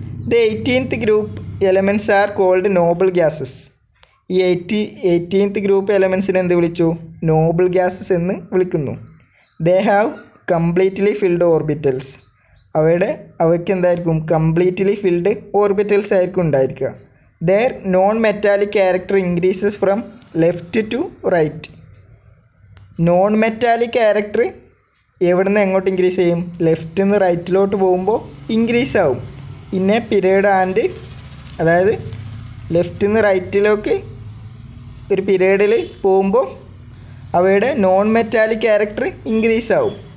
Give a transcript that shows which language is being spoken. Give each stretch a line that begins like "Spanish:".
English: The 18th group elements are called noble gases.
Malayalam: ഈ 18th group എലമെൻസിനെ എന്ത് വിളിച്ചു? Noble gases എന്ന് വിളിക്കുന്നു.
English: They have completely filled orbitals.
Malayalam: അവയ്ക്ക് എന്തായിരിക്കും? കംപ്ലീറ്റ്ലി ഫിൽഡ് ഓർബിറ്റൽസ് ആയിരിക്കും ഉണ്ടായിരിക്കുക.
English: Their non-metallic character increases from left to right.
Malayalam: Non-metallic character എവിടെ നിന്ന് എങ്ങോട്ട് ഇൻക്രീസ് ചെയ്യും? ലെഫ്റ്റിൽ നിന്ന് റൈറ്റിലോട്ട് പോകുമ്പോൾ ഇൻക്രീസ് ആവും. പിന്നെ പീരീഡ് ആൻഡ് അതായത് ലെഫ്റ്റിൽ നിന്ന് റൈറ്റിലേക്ക് ഒരു പീരീഡിൽ പോകുമ്പോൾ അവയുടെ നോൺ മെറ്റാലിക് ക്യാരക്ടർ ഇൻക്രീസ് ആവും.